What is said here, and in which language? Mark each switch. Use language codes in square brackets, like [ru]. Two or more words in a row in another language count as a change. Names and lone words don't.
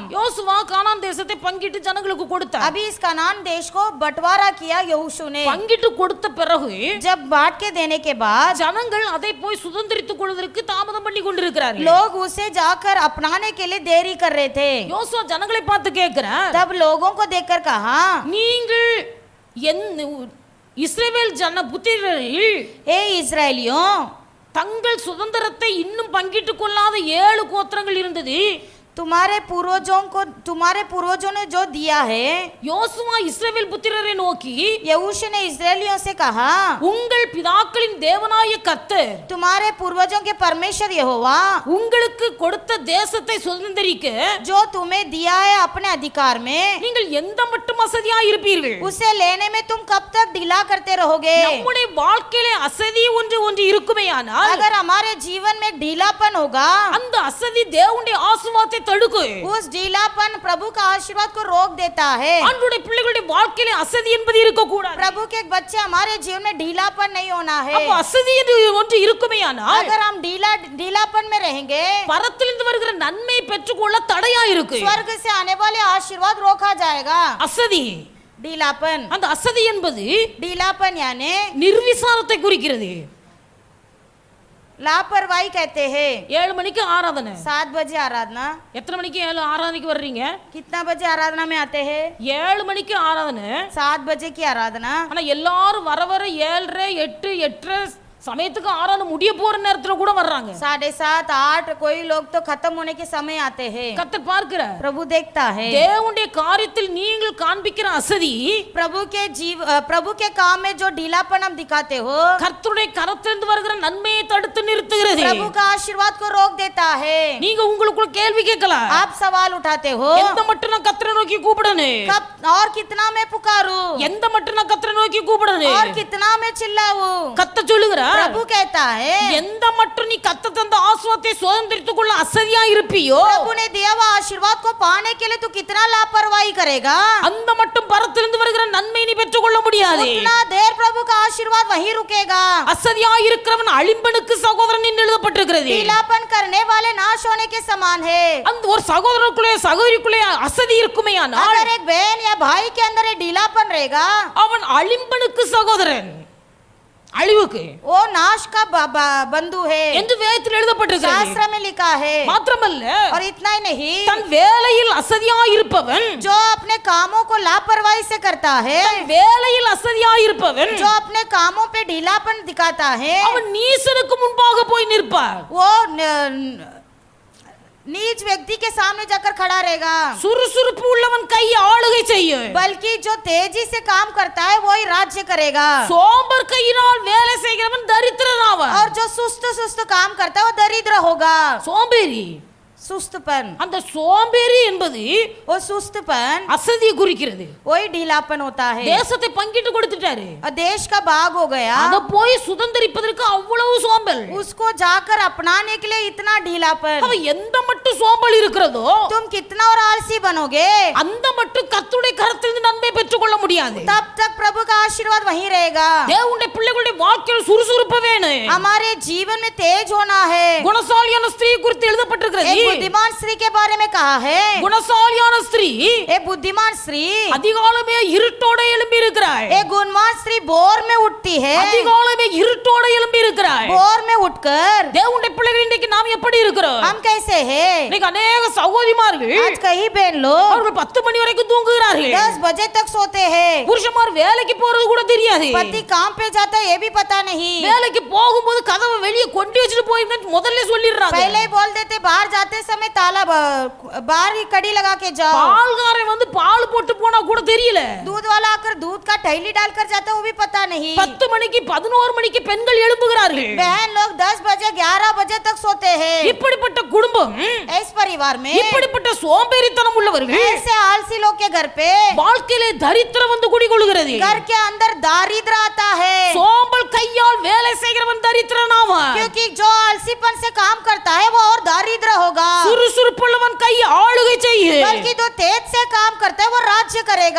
[ta] யோசுவா கானான் தேசத்தை பங்கிட்டு ஜனங்களுக்கு கொடுத்தார். [hi] अभी इस कनान देश को बंटवारा किया यहोशू ने। [ta] பங்கிட்டு கொடுத்த பிறகு [hi] जब बांट के देने के बाद [ta] ஜனங்கள் அதை போய் சுதந்திரித்துக் கொள்வதற்கு தாமதம் பண்ணி கொண்டிருக்கிறார்கள். [hi] लोग उसे जाकर अपनाने के लिए देरी कर रहे थे। [ta] யோசுவா ஜனங்களை பார்த்து கேட்கிறார், [hi] तब लोगों को देखकर कहा, [ta] நீங்கள் இஸ்ரவேல் ஜன புத்திரரில் [hi] हे इस्राएलियों, [ta] தங்கள் சுதந்திரத்தை இன்னும் பங்கிட்டுக் கொள்ளாத 7 கோத்திரங்கள் இருந்தது. [hi] तुम्हारे पूर्वजों ने जो दिया है। [ta] யோசுவா இஸ்ரவேல் புத்திரரை நோக்கி, [hi] यहोशू ने इस्राएलियों से कहा, [ta] உங்கள் பிதாக்களின் தேவனாய கர்த்தர் [hi] तुम्हारे पूर्वजों के परमेश्वर यहोवा [ta] உங்களுக்கு கொடுத்த தேசத்தை சுதந்திரிக்க [hi] जो तुम्हें दिया है अपने अधिकार में, [ta] நீங்கள் எந்த மட்டும் அசதியா இருப்பீர்கள்? [hi] उसे लेने में तुम कब तक ढीला करते रहोगे? [ta] நம்முடைய வாழ்க்கையிலே அசதி ஒன்று இருக்குமேயானால் [hi] अगर हमारे जीवन में ढीलापन होगा, [ta] அந்த அசதி தேவனுடைய ஆசீர்வாதத்தை தடுக்கும். [hi] उस ढीलापन प्रभु का आशीर्वाद को रोक देता है। [ta] ஆண்டவருடைய பிள்ளைகளுடைய வாழ்க்கையிலே அசதி என்பது இருக்க கூடாது. [hi] प्रभु के बच्चे हमारे जीवन में ढीलापन नहीं होना है। [ta] அப்ப அசதி என்று ஒன்று இருக்குமேயானால் [hi] अगर हम ढीलापन में रहेंगे, [ta] பரத்திலிருந்து வருகிற நன்மையை பெற்றுக்கொள்ள தடையா இருக்கு. [hi] स्वर्ग से आने वाले आशीर्वाद रोका जाएगा। [ta] அசதி, [hi] ढीलापन, [ta] அந்த அசதி என்பது [hi] ढीलापन यानी [ta] நிர்விசாரத்தை குறிக்கிறது. [hi] लापरवाही कहते हैं। [ta] 7 மணிக்கு ஆராதனை, [hi] 7 बजे आराधना, [ta] எத்தனை மணிக்கு ஆராதனைக்கு வர்றீங்க? [hi] कितना बजे आराधना में आते हैं? [ta] 7 மணிக்கு ஆராதனை. [hi] 7 बजे की आराधना। [ta] ஆனா எல்லாரும் வர 7:30 8 8:30 சமயத்துக்கு ஆராதனை முடிய போற நேரத்துல கூட வர்றாங்க. [hi] 7:30 8 कोई लोग तो खत्म होने के समय आते हैं। [ta] கர்த்தர் பார்க்கிறார். [hi] प्रभु देखता है। [ta] தேவனுடைய காரியத்தில் நீங்கள் காண்பிக்கிற அசதி [hi] प्रभु के काम में जो ढीलापन हम दिखाते हो, [ta] கர்த்தருடைய கரத்திலிருந்து வருகிற நன்மையை தடுத்து நிறுத்துகிறது. [hi] प्रभु का आशीर्वाद को रोक देता है। [ta] நீங்க உங்களுக்குள்ள கேள்வி கேட்கலாம், [hi] आप सवाल उठाते हो, [ta] எந்த மட்டும் நான் கர்த்தரை நோக்கி கூப்பிடணும்? [hi] कब और कितना मैं पुकारूं? [ta] எந்த மட்டும் நான் கர்த்தரை நோக்கி கூப்பிடணும்? [hi] और कितना मैं चिल्लाऊं? [ta] கர்த்தர் சொல்லுகிறார், [hi] प्रभु कहता है, [ta] எந்த மட்டும் நீ கர்த்தர் தந்த ஆசீர்வாதத்தை சுதந்திரித்துக் கொள்ள அசதியா இருப்பியோ, [hi] प्रभु ने दिया हुआ आशीर्वाद को पाने के लिए तू कितना लापरवाही करेगा, [ta] அந்த மட்டும் பரத்திலிருந்து வருகிற நன்மை நீ பெற்றுக்கொள்ள முடியாது. [hi] उतना देर प्रभु का आशीर्वाद वहीं रुकेगा। [ta] அசதியா இருக்கிறவன் அழிம்பனுக்கு சகோதரன் என்று எழுதப்பட்டிருக்கிறது. [hi] ढीलापन करने वाले नाश होने के समान है। [ta] அந்த ஒரு சகோதரனுக்குள்ளே சகோதரிக்குள்ளே அசதி இருக்குமேயானால், [hi] अगर एक बहन या भाई के अंदर ये ढीलापन रहेगा, [ta] அவன் அழிம்பனுக்கு சகோதரன், அழிவுக்கு [hi] वो नाश का बंधु है [ta] என்று வேதத்தில் எழுதப்பட்டிருக்கிறது. [hi] शास्त्र में लिखा है। [ta] மாத்திரமல்ல, [hi] और इतना ही नहीं, [ta] தன் வேலையில் அசதியா இருப்பவன், [hi] जो अपने कामों को लापरवाही से करता है, [ta] வேலையில் அசதியா இருப்பவன், [hi] जो अपने कामों पे ढीलापन दिखाता है, [ta] அவன் நீசனுக்கு முன்பாக போய் நிற்பார். [hi] वो नीच व्यक्ति के सामने जाकर खड़ा रहेगा, [ta] சுறுசுறுப்பு உள்ளவன் கை ஆளுகை செய்யும். [hi] बल्कि जो तेजी से काम करता है वही राज्य करेगा, [ta] சோம்பர் கையினால் வேலை செய்கிறவன் தரித்திரன் ஆவான். [hi] और जो सुस्त सुस्त काम करता है वो दरिद्र होगा. [ta] சோம்பேறி, [hi] सुस्तपन, [ta] அந்த சோம்பேறி என்பது [hi] वो सुस्तपन [ta] அசதியை குறிக்கிறது. [hi] वही ढीलापन होता है. [ta] தேசத்தை பங்கிட்டு கொடுத்துட்டாரு, [hi] और देश का भाग हो गया, [ta] அத போய் சுதந்திரிப்பதற்கு அவ்வளவு சோம்பல். [hi] उसको जाकर अपनाने के लिए इतना ढीलापन. [ta] அவ எந்த மட்டும் சோம்பல் இருக்கிறதோ [hi] तुम कितना और आलसी बनोगे, [ta] அந்த மட்டும் கர்த்தருடைய கரத்திலிருந்து நன்மை பெற்றுக்கொள்ள முடியாது. [hi] तब तक प्रभु का आशीर्वाद वहीं रहेगा. [ta] தேவனுடைய பிள்ளைகளுடைய வாழ்க்கையில் சுறுசுறுப்பு வேணும். [hi] हमारे जीवन में तेज होना है. [ta] குணசாலியான ஸ்திரீ குறித்து [hi] एक [ta] எழுதப்பட்டிருக்கிறது. [hi] बुद्धिमान स्त्री के बारे में कहा है. [ta] குணசாலியான ஸ்திரீ [hi] एक बुद्धिमान स्त्री, [ta] அதிகாலமே இருட்டோட எழும்பி இருக்கிறாள். [hi] एक गुणवान स्त्री भोर में उठती है. [ta] அதிகாலமே இருட்டோட எழும்பி இருக்கிறாள். [hi] भोर में उठकर [ta] தேவனுடைய பிள்ளைகள் இன்றைக்கு நாம் எப்படி இருக்கிறோம்? [hi] हम कैसे हैं? [ta] இன்னைக்கு अनेक சகோதரிமார்கள் [hi] आज कई बहन लोग [ta] அவர்கள் 10 மணி வரைக்கும் தூங்குகிறார்கள். [hi] 10 बजे तक सोते हैं. [ta] புருஷன்மார் வேலைக்கு போறது கூட தெரியாது. [hi] पति काम पे जाता है ये भी पता नहीं. [ta] வேலைக்கு போகும்போது கதவை வெளியே கொண்டு வச்சுட்டு போயிருந்தேன்னு முதல்ல சொல்லிடுறாங்க. [hi] पहले ही बोल देते बाहर जाते समय ताला बाहर ही कड़ी लगा के जाओ. [ta] பால்காரன் வந்து பால் போட்டு போனா கூட தெரியல. [hi] दूध वाला आकर दूध का थैली डालकर जाता है वो भी पता नहीं. [ta] 10 மணிக்கு 11 மணிக்கு பெண்கள் எழும்புகிறார்கள். [hi] बहन लोग 10 बजे 11 बजे तक सोते हैं. [ta] இப்படிப்பட்ட குடும்பம், [hi] इस परिवार में [ta] இப்படிப்பட்ட சோம்பேறித்தனம் உள்ளவர்கள் [hi] ऐसे आलसी लोग के घर पे [ta] வாழ்க்கையிலே தரித்திரம் வந்து குடிகொள்கிறது. [hi] घर के अंदर दारिद्र आता है. [ta] சோம்பல் கையால் வேலை செய்கிறவன் தரித்திரன் ஆவான். [hi] क्योंकि जो आलसीपन से काम करता है वो और दारिद्र होगा. [ta] சுறுசுறுப்புள்ளவன் கை ஆளுகை செய்யும். [hi] बल्कि जो तेज से काम करता है वो राज्य करेगा.